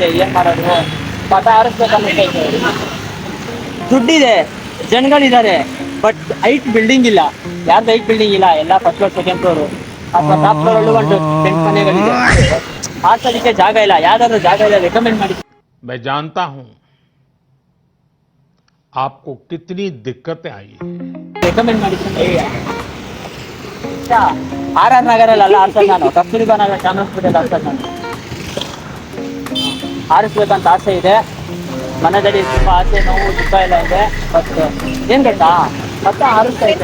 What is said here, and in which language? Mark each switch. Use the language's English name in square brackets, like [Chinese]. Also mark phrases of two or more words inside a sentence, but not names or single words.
[Kannada] ಏನ್ ಮಾಡೋದು? ಪಟ ಆರಿಸ್ಬೇಕಂತ ದುಡ್ಡಿದೆ, ಜನಗಳಿದ್ದಾರೆ, [English] but height building [Kannada] ಇಲ್ಲ. ಯಾರ್ದು [English] height building [Kannada] ಇಲ್ಲ, ಎಲ್ಲ [English] first floor second floor [Kannada] ಅಥವಾ [English] top floor [Kannada] ಅಲ್ಲೂ ಒಂದು 10 ಮನೆಗಳಿದೆ. ಆಡ್ಸೋದಕ್ಕೆ ಜಾಗ ಇಲ್ಲ. ಯಾವ್ದಾದ್ರು ಜಾಗ ಇಲ್ಲ ರೆಕಮೆಂಡ್ ಮಾಡಿ. [Hindi] मैं जानता हूं आपको कितनी दिक्कतें आई. [Kannada] ರೆಕಮೆಂಡ್ ಮಾಡಿ. ಆರ್ ನಗರಲ್ಲಿ ಅಲ್ಲ ಆಡ್ಸೋದು ನಾನು, ಕಸ್ತೂರಿಬಾ ನಗರ ಚಾಮರಾಜಪೇಟೆಯಲ್ಲಿ ಆಡ್ಸೋದು ನಾನು. ಆರಿಸ್ಬೇಕಂತ ಆಸೆ ಇದೆ. ಮನದಲ್ಲಿ ತುಂಬ ಆಸೆ, ನೋವು, ದುಃಖ ಎಲ್ಲ ಇದೆ. ಬಟ್ ಏನ್ ಗೊತ್ತಾ, ಮತ್ತೆ ಆರಿಸ್ತಾ ಇದೆ.